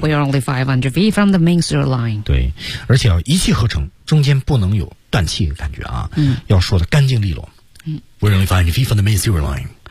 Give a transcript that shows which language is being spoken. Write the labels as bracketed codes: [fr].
[en] We're only 500 feet from the main sewer line. [zh] 对，而且要一气呵成，中间不能有断气的感觉啊。要说的干净利落。 [en] We're only 500 feet from the main sewer line.